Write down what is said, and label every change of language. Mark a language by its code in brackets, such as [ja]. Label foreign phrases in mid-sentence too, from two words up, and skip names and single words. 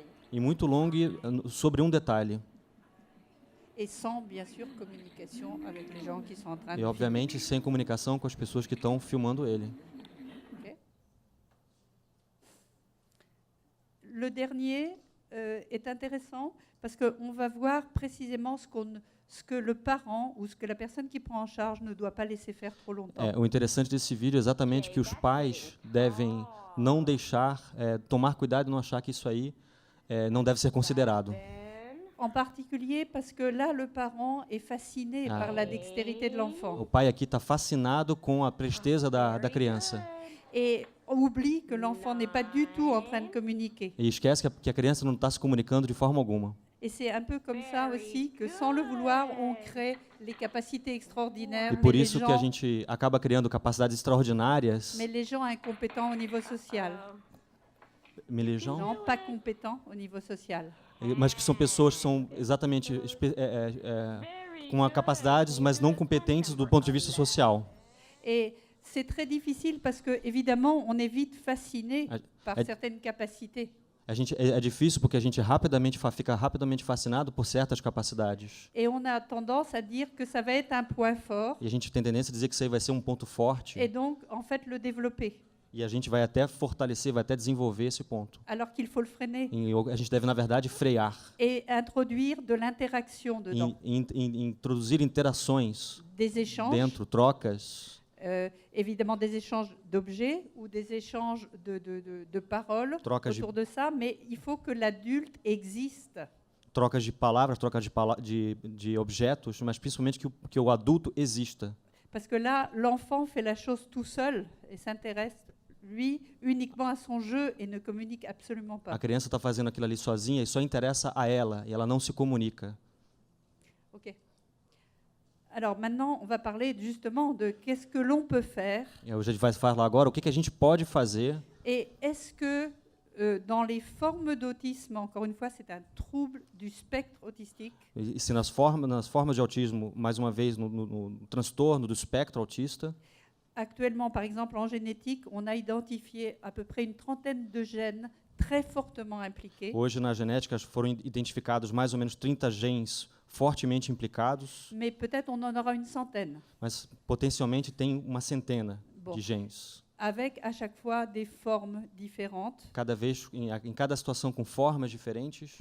[pt] e muito longo sobre um detalhe. [fr] Et sans, bien sûr, communication avec les gens qui sont en train de [pt] E obviamente sem comunicação com as pessoas que estão filmando ele. [fr] filmer. Ok. Le dernier est intéressant parce qu'on va voir précisément ce que le parent ou ce que la personne qui prend en charge ne doit pas laisser faire trop longtemps. [pt] O interessante desse vídeo é exatamente que os pais devem não deixar, tomar cuidado e não achar que isso aí não deve ser considerado. [fr] En particulier parce que là, le parent est fasciné par la dextérité de [pt] O [fr] l'enfant [pt] pai aqui está fascinado com a presteza da criança [fr] et oublie que l'enfant n'est pas du tout en train de communiquer. [pt] e esquece que a criança não está se comunicando de forma alguma. [fr] Et c'est un peu comme ça aussi que, sans le vouloir, on crée les capacités extraordinaires, [pt] E por [fr] mais, [pt] isso que a gente acaba criando capacidades extraordinárias, [fr] mais les gens incompétents au niveau social. mais Non, pas compétents au niveau social. [pt] que são pessoas que são exatamente com capacidades, mas não competentes do ponto de vista social. [fr] Et c'est très difficile parce que, évidemment, on est vite fasciné par Ah, certaines capacités. [pt] É difícil porque a gente fica rapidamente fascinado por certas capacidades. [fr] Et on a tendance à dire que ça va être un point fort [pt] E a gente tem tendência a dizer que isso aí vai ser um ponto forte. [fr] et donc, en fait, le développer. [pt] E a gente vai até fortalecer, vai até desenvolver esse ponto. [fr] Alors qu'il faut le freiner [pt] E a gente deve, na verdade, frear. [fr] et introduire de l'interaction dedans, [pt] Introduzir interações [fr] des échanges. [pt] dentro, trocas, [fr] Évidemment des échanges d'objets ou des échanges de paroles [pt] Trocas de- [fr] autour de ça, mais il faut que l'adulte existe. [pt] trocas de palavras, trocas de objetos, mas principalmente que o adulto exista. [fr] Parce que là, l'enfant fait la chose tout seul et s'intéresse, lui, uniquement à son jeu et ne communique absolument [pt] A [fr] pas. [pt] criança está fazendo aquilo ali sozinha e só interessa a ela, e ela não se comunica. [fr] Ok. Alors maintenant, on va parler justement de qu'est-ce que l'on peut faire [pt] E hoje a gente vai falar agora o que a gente pode fazer. [fr] et est-ce que dans les formes d'autisme, encore une fois, c'est un trouble du spectre autistique, [pt] E se nas formas de autismo, mais uma vez, no transtorno do espectro autista, [fr] actuellement, par exemple, en génétique, on a identifié à peu près une trentaine de gènes très fortement impliqués, [pt] hoje na genética foram identificados mais ou menos 30 genes fortemente implicados, [fr] mais peut-être on en aura une centaine, [pt] mas potencialmente tem uma centena Bom. de genes. [fr] avec à chaque fois des formes différentes. [pt] Cada vez, em cada situação com formas diferentes.